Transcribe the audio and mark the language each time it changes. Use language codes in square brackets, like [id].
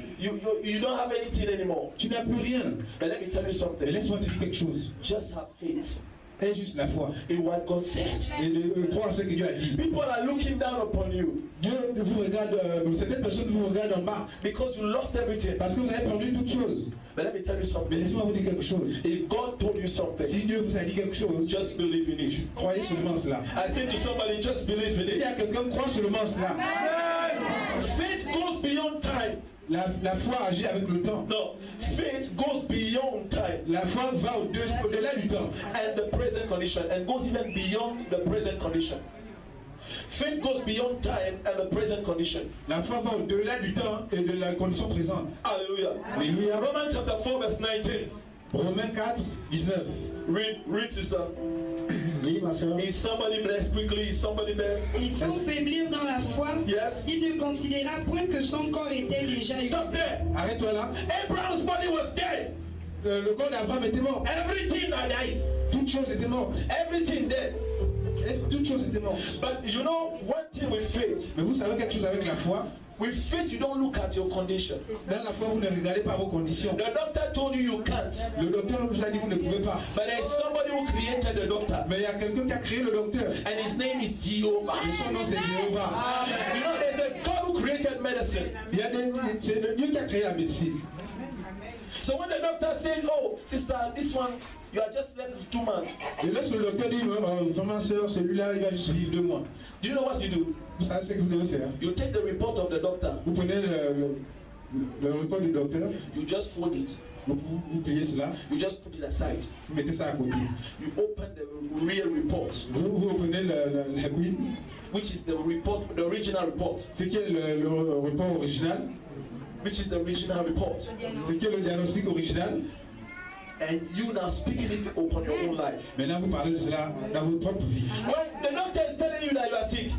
[en] You don't have anything anymore. [fr] Tu n'as plus rien. [en] But let me tell you something. [fr] Mais laisse-moi te dire quelque chose. [en] Just have faith. [fr] Et juste la foi. [en] In what God said. [fr] Et de croire en ce que Dieu a dit. [en] People are looking down upon you. [fr] Dieu vous regarde, certaines personnes vous regardent en bas. [en] Because you lost everything. [fr] Parce que vous avez perdu toutes choses. [en] But let me tell you something. [fr] Mais laissez-moi vous dire quelque chose. [en] If God told you something, [fr] si Dieu vous a dit quelque chose, [en] just believe in it. [fr] Croyez seulement cela. [en] I say to somebody, just believe in it. [fr] Il y a quelqu'un qui croit seulement cela. [en] Faith goes beyond time. [fr] La foi agit avec le temps. [en] No, faith goes beyond time. [fr] La foi va au-delà du temps. [en] And the present condition, and goes even beyond the present condition. Faith goes beyond time and the present condition. [fr] La foi va au-delà du temps et de la condition présente. [en] Hallelujah. [fr] Alléluia. [en] Romans chapter 4 verse 19. [fr] Romains 4, 19. [en] Read sister. Is somebody blessed quickly? Is somebody blessed? [fr] Et sans faiblir dans la foi, [en] yes. [fr] Il ne considéra point que son corps était déjà usé. [en] Stop there. [fr] Arrête-toi là. [en] Abraham's body was dead. [fr] Le corps d'Abraham était mort. [en] Everything had died. [fr] Toute chose était morte. [en] Everything dead. [fr] Et toute chose était morte. [en] But you know one thing with faith. [fr] Mais vous savez quelque chose avec la foi? [en] With faith, you don't look at your condition. [fr] Dans la foi, vous ne regardez pas vos conditions. [en] The doctor told you you can't. [fr] Le docteur vous a dit que vous ne pouvez pas. [en] But there's somebody who created the doctor. [fr] Mais il y a quelqu'un qui a créé le docteur. [en] And his name is Jehovah. [fr] Et son nom c'est Jéhovah. [en] You know, there's a God who created medicine. [fr] C'est le Dieu qui a créé la médecine. [en] So when the doctor says, "Oh, sister, this one, you are just left with 2 months." [fr] Et lorsque le docteur dit, vraiment soeur, celui-là, il va juste vivre 2 mois. [en] Do you know what you do? [fr] Vous savez ce que vous devez faire? [en] You take the report of the doctor. [fr] Vous prenez le report du docteur. [en] You just fold it. [fr] Vous pliez cela. [en] You just put it aside. [fr] Vous mettez ça à côté. [en] You open the real report. [fr] Vous prenez la Bible. [en] Which is the report, the original report. [fr] Ce qui est le report original. [en] Which is the original report. [fr] Ce qui est le diagnostic original. [en] And you now speaking it upon your own life. [fr] Maintenant vous parlez de cela dans votre propre vie. [en] When the doctor is telling you that you are sick,